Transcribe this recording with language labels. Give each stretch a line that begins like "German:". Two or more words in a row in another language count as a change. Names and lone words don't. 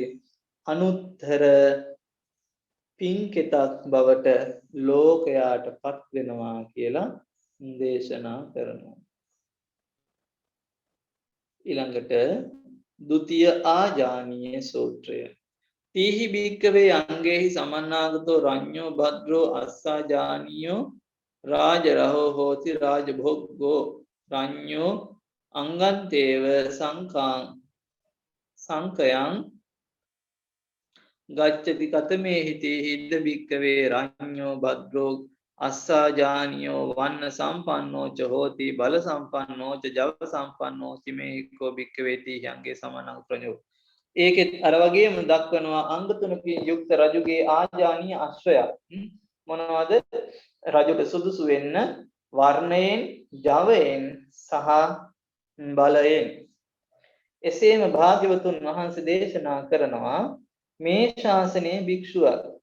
Sinhala: අනුත්තර පින්කෙතක් බවට ලෝකයාට පත් වෙනවා කියලා දේශනා කරනවා. ඊළඟට ဒုတိ ය ආජානීය සූත්‍රය.
Pali: තීහි භික්කවේ අංගේහි සමන්නාගතෝ රඤ්ඤෝ භද්‍රෝ අස්සාජානීයෝ රාජරහෝ හෝති රාජභෝග්ගෝ රඤ්ඤෝ අංගන්තේව සංකයං ගච්ඡති කතමේ හිතේ හිද්ද භික්කවේ රඤ්ඤෝ භද්‍රෝ අස්සාජානීයෝ වන්න සම්පන්නෝ ච හෝති බල සම්පන්නෝ ච ජව සම්පන්නෝ චිමේකෝ භික්කවේ තීහංගේ සමනං ප්‍රඤෝ.
Sinhala: ඒකෙත් අර වගේම දක්වනවා අංග තුනකින් යුක්ත රජුගේ ආජානීය අශ්වය මොනවද? රජුට සුදුසු වෙන්න වර්ණයෙන් ජවයෙන් සහ බලයෙන් එසේම භාග්‍යවතුන් වහන්සේ දේශනා කරනවා මේ ශාසනයේ භික්ෂුවක්